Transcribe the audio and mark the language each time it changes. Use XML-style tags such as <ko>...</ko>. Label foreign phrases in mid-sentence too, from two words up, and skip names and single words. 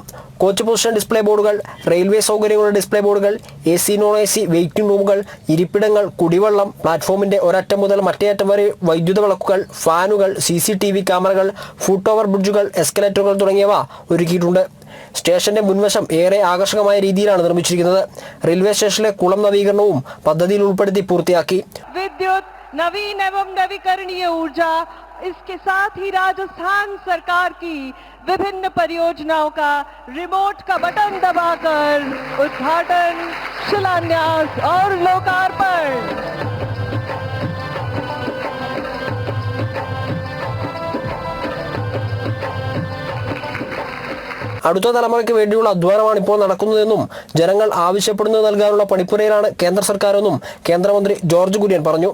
<en>coach position display boards,</en> <ml>റെയിൽവേ സൗകര്യങ്ങളുടെ</ml> <en>display boards, AC non AC waiting rooms,</en> <ml>ഇരിപ്പിടങ്ങൾ, കുടിവെള്ളം, പ്ലാറ്റ്ഫോമിന്റെ ഒരറ്റം മുതൽ മറ്റേ അറ്റം വരെ വൈദ്യുത വിളക്കുകൾ, ഫാനുകൾ,</ml> <en>CCTV cameras, foot over bridges,</en> <ml>എസ്കലേറ്ററുകൾ തുടങ്ങിയവ ഒരുക്കിയിട്ടുണ്ട്. സ്റ്റേഷന്റെ മുൻവശം ഏറെ ആകർഷകമായ രീതിയിലാണ് നിർമ്മിച്ചിരിക്കുന്നത്. റെയിൽവേ സ്റ്റേഷനിലെ കുളം നവീകരണവും പദ്ധതിയിൽ ഉൾപ്പെടുത്തി പൂർത്തിയാക്കി.</ml> <hi>विद्युत नवीन एवं नवीकरणीय ऊर्जा, इसके साथ ही राजस्थान सरकार की विभिन्न परियोजनाओं का रिमोट का बटन दबाकर उद्घाटन, शिलान्यास और लोकार्पण।</hi> <ml>അടുത്ത തലമുറയ്ക്ക് വേണ്ടിയുള്ള അധ്വാനമാണ് ഇപ്പോൾ നടക്കുന്നതെന്നും ജനങ്ങൾ ആവശ്യപ്പെടുന്നത് നൽകാനുള്ള പണിപ്പുരയിലാണ് കേന്ദ്ര സർക്കാരെന്നും കേന്ദ്രമന്ത്രി ജോർജ് കുര്യൻ പറഞ്ഞു.</ml>